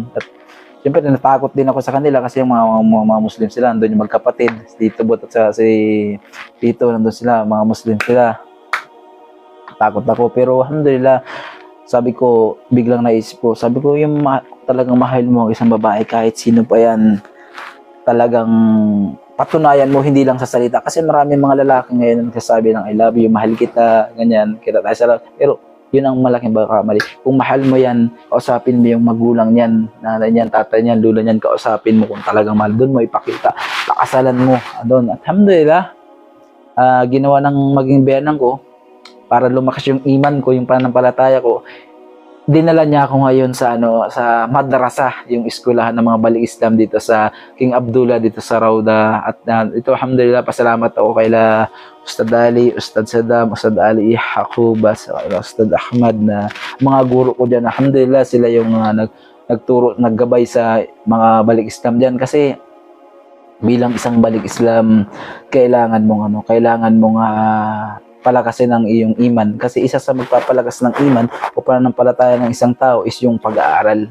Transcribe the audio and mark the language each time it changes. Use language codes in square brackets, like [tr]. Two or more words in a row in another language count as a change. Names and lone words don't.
[tl] At siyempre, natakot din ako sa kanila kasi yung mga Muslim sila, nandun yung magkapatid, Tito Bot at si Tito, nandun sila, mga Muslim sila. Takot ako, pero alhamdulillah, sabi ko, biglang naisip ko, sabi ko, yung talagang mahal mo ang isang babae, kahit sino pa yan, talagang patunayan mo, hindi lang sa salita. Kasi marami mga lalaki ngayon nagsasabi ng [en] I love you, [tl] mahal kita, ganyan, kita tayo sa love. Pero yun ang malaking pagkakamali. Kung mahal mo yan, kausapin mo yung magulang niyan, nanay niyan, tatay niyan, lula niyan, kausapin mo kung talagang mahal. Doon mo ipakita, pakasalan mo. Doon. At alhamdulillah, ginawa ng maging biyanan ko para lumakas yung iman ko, yung pananampalataya ko. Dinala niya ako ngayon sa sa madrasa, yung eskwelahan ng mga balik Islam dito sa King Abdullah dito sa Rauda. At ito alhamdulillah, pasalamat ako kay Ustad Ali, Ustad Saddam, Ustad Ali Hakubas, Ustad Ahmad na mga guro ko diyan. Alhamdulillah, sila yung nagturo, naggabay sa mga balik Islam diyan kasi bilang isang balik Islam, kailangan mong palakasin ang iyong iman. Kasi isa sa magpapalakas ng iman o pananampalataya ng isang tao is yung pag-aaral.